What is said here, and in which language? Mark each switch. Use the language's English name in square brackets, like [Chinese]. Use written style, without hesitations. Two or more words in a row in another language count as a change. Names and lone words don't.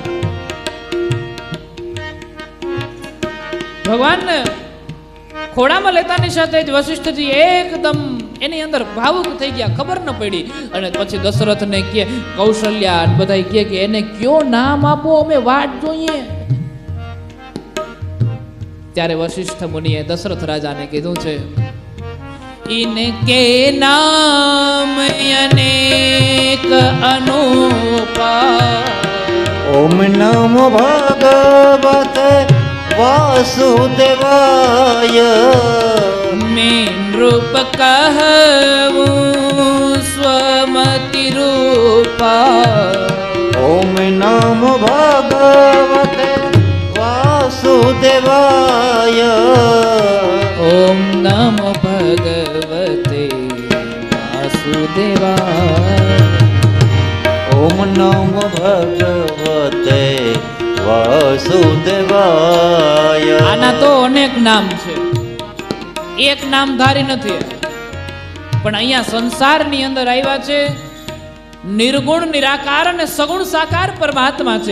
[Gujarati] ભગવાનને ખોડામાં લેતાની સાથે જ વશિષ્ઠજી એકદમ એની અંદર ભાવુક થઈ ગયા, ખબર ન પડી. અને પછી દશરથને કહે, કૌશલ્યા બધા કહે કે એને કયો નામ આપો, અમે વાટ જોઈએ. ત્યારે વશિષ્ઠ મુનિએ દશરથ રાજાને કીધું છે, [Awadhi] इनके नाम अनेक अनुपा. [Sanskrit] ओम नमो भगवते वासुदेवाय. [Awadhi] मैं नृप कहूँ स्वमति रूपा. [Sanskrit] ओम नमो भगवते वासुदेवाय. ओम नमो भगवते वासुदेवाय. ओम नमो भगवते वासुदेवाय. [Gujarati] આના તો અનેક નામ છે, એક નામ ધારી નથી. પણ અહીંયા સંસારની અંદર આવ્યા છે નિર્ગુણ નિરાકાર અને સગુણ સાકાર પરમાત્મા છે.